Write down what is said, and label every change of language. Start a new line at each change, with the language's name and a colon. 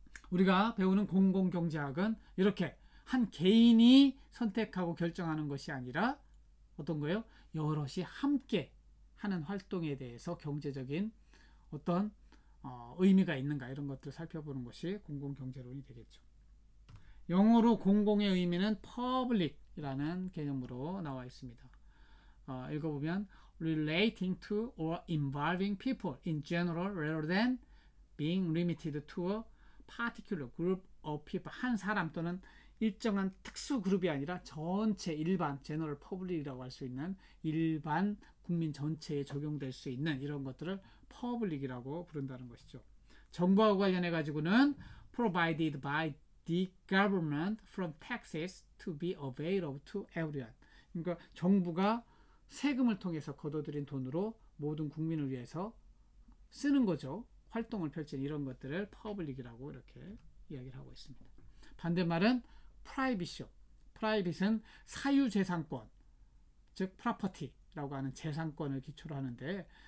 Korean: 우리가 배우는 공공경제학은 이렇게 한 개인이 선택하고 결정하는 것이 아니라 어떤 거예요? 여럿이 함께 하는 활동에 대해서 경제적인 어떤 의미가 있는가, 이런 것들을 살펴보는 것이 공공경제론이 되겠죠. 영어로 공공의 의미는 public이라는 개념으로 나와 있습니다. 읽어보면
English: relating to or involving people in general rather than being limited to a particular group of people.
Korean: 한 사람 또는 일정한 특수 그룹이 아니라 전체 일반 general public이라고 할 수 있는 일반 국민 전체에 적용될 수 있는 이런 것들을 public이라고 부른다는 것이죠. 정부와 관련해 가지고는
English: provided by the government from taxes to be available to everyone.
Korean: 그러니까 정부가 세금을 통해서 걷어들인 돈으로 모든 국민을 위해서 쓰는 거죠. 활동을 펼치는 이런 것들을 퍼블릭이라고 이렇게 이야기를 하고 있습니다. 반대말은 프라이빗이요. 프라이빗은 사유재산권, 즉 프로퍼티라고 하는 재산권을 기초로 하는데,